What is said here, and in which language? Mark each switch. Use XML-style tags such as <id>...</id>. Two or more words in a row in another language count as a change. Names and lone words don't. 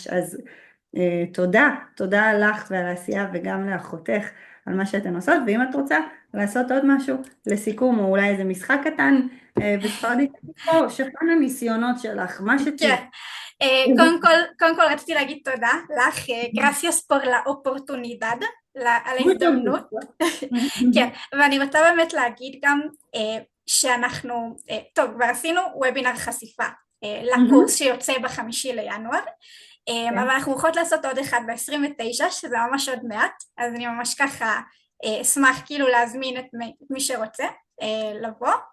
<he>אז תודה לך ועל העשייה וגם לאחותך על מה שאתן עושות, ואם את רוצה לעשות עוד משהו לסיכום, או אולי איזה משחק קטן בספרדית, או שפן הניסיונות שלך, מה שתהיה. קודם כל רציתי להגיד תודה לך,</he> <es>gracias por la oportunidad,</es> <he>על ההזדמנות. כן, ואני רוצה באמת להגיד גם שאנחנו, טוב, כבר עשינו וובינר חשיפה לקורס שיוצא ב5 לינואר, אבל אנחנו יכולות לעשות עוד אחד ב29, שזה ממש עוד מעט, אז אני ממש ככה אשמח כאילו להזמין את מי שרוצה לבוא.</he>